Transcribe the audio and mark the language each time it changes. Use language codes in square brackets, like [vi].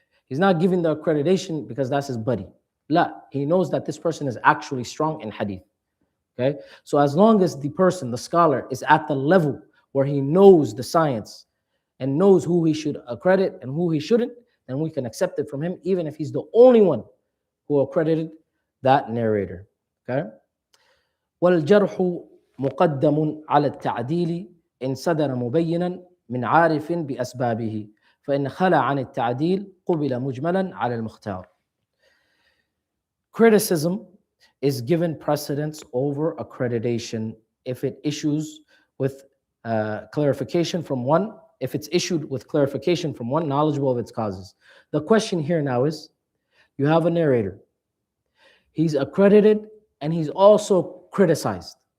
[en] He's not giving the accreditation because that's his buddy. La, he knows that this person is actually strong in hadith. Okay? So as long as the person, the scholar, is at the level where he knows the science and knows who he should accredit and who he shouldn't, then we can accept it from him, even if he's the only one who accredited that narrator. Okay? [ar] والجرح مقدم على التعديل إن صدر مبينا من عارف بأسبابه فإن خلى عن التعديل قبل مجملا على المختار. [en] Criticism is given precedence over accreditation if it issues with clarification from one, if it's issued with clarification from one knowledgeable of its causes. The question here now is, you have a narrator. He's accredited and he's also criticized.